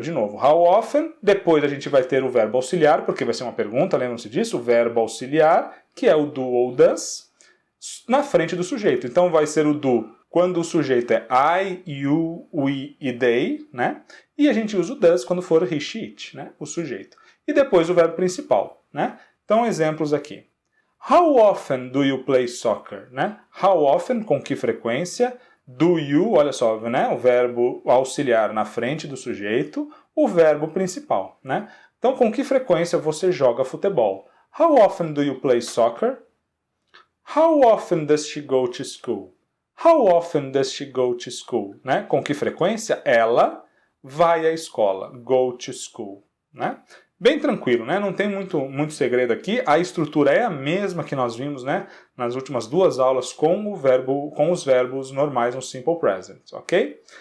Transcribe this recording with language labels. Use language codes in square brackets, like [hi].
[pt] De novo, how often, depois a gente vai ter o verbo auxiliar, porque vai ser uma pergunta, lembram-se disso? O verbo auxiliar, que é o do ou does, na frente do sujeito. Então, vai ser o do quando o sujeito é I, you, we e they, né? E a gente usa o does quando for he, she, it, né? O sujeito. E depois o verbo principal, né? Então, exemplos aqui. [en] How often do you play soccer? [pt] Né? How often, com que frequência? Do you, olha só, né? O verbo auxiliar na frente do sujeito, o verbo principal, né? Então, com que frequência você joga futebol? [en] How often do you play soccer? How often does she go to school? How often does she go to school? [pt] Né? Com que frequência ela vai à escola? Go to school. Né? Bem tranquilo, né? Não tem muito segredo aqui. A estrutura é a mesma que nós vimos, né, nas últimas duas aulas com os verbos normais no simple present, ok?